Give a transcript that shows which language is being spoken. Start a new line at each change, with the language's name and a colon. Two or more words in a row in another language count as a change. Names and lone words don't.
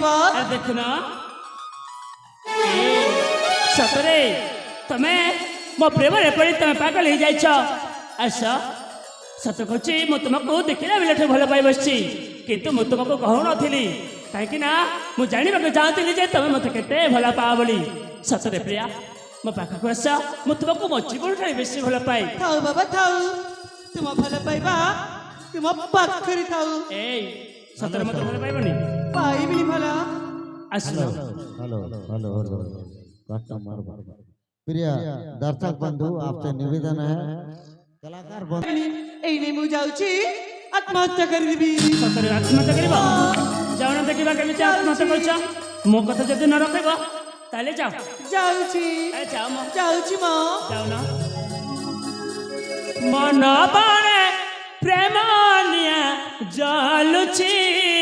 Odia: ଆରେ ଦେଖୁନ ସତରେ ତମେ ମୋ ପ୍ରେମରେ ପଡ଼ି ତମେ ପାଗଳ ହେଇଯାଇଛ ଆସ ସତ କହୁଛି ମୁଁ ତୁମକୁ ଦେଖିଲା ବେଳଠୁ ଭଲ ପାଇ ବସିଛି କିନ୍ତୁ ମୁଁ ତୁମକୁ କହୁନଥିଲି କାହିଁକି ନା ମୁଁ ଜାଣିବାକୁ ଚାହୁଁଥିଲି ଯେ ତମେ ମୋତେ କେତେ ଭଲ ପାଅ ବୋଲି ସତରେ ପ୍ରିୟା ମୋ ପାଖକୁ ଆସ ମୁଁ ତୁମକୁ ମୋ ଜୀବନଠାରୁ ବେଶୀ ଭଲ ପାଏ ଥାଉ ବାବା ଥାଉ ତୁମ ଭଲ ପାଇବା ତୁମ ପାଖରେ ଥାଉ ଏଇ ସତରେ ମୋତେ ଭଲ ପାଇବନି ପାଇବିନି ଭଲ ଆସିଲ
English: Hello hello hello
Hindi: कस्टमर प्रिय दर्शक बंधु आपसे निवेदन है कलाकार बंधु
Odia: ଏଇନେ ମୁଁ ଯାଉଛି ଆତ୍ମହତ୍ୟା କରିଦେବି ସତରେ ଆତ୍ମହତ୍ୟା କରିବ ଯାଉନ ଦେଖିବା କେମିତି ଆତ୍ମହତ୍ୟା କରୁଛ ମୋ କଥା ଯଦି ନ ରଖିବ ତାହେଲେ ଯାଅ ଯାଉଛି ଆରେ ଯାଅ ମ ଯାଉଛି ମ ଯାଉନ ମନ ବାଣେ ପ୍ରେମ ନିଆଁ ଜଳୁଛି